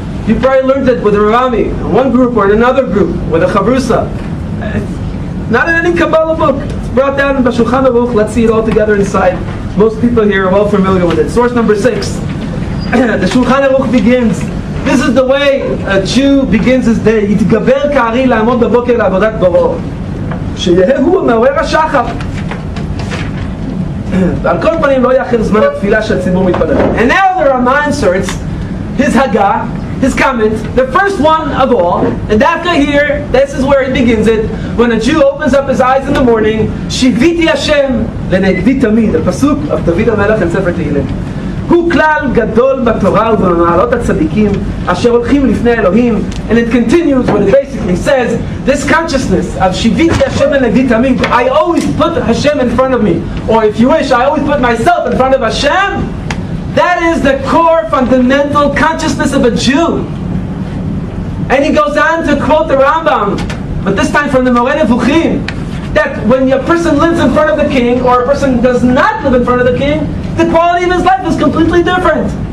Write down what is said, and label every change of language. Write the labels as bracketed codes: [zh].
[en] You probably learned it with a Rami, in one group or in another group, with a Chavrusa. Not in any Kabbalah book. It's brought down in the Shulchan Aruch. Let's see it all together inside. Most people here are well familiar with it. Source number 6. The Shulchan Aruch begins. This is the way a Jew begins his day. [he] יתגבר כארי לעמוד בבוקר לעבודת בוראו. שיהיה הוא מעורר השחר. ועל כל פנים לא יאחר זמן התפילה שהציבור מתפלל. [en] And now the Ramah inserts his Haggah, his comment, the first one of all, and after here, this is where he begins it. When a Jew opens up his eyes in the morning, Shiviti Hashem lenegdi tamid, the pasuk of David HaMelech in Sefer Tehillim. [he] הוא כלל גדול בתורה ובמעלות הצדיקים אשר הולכים לפני אלוהים, [en] and it continues with basically He says, this consciousness of Shiviti Hashem and Nagdi Tamid, I always put Hashem in front of me, or if you wish, I always put myself in front of Hashem. That is the core, fundamental consciousness of a Jew. And he goes on to quote the Rambam, but this time from the Moreh Nevuchim, that when a person lives in front of the king, or a person does not live in front of the king, the quality of his life is completely different.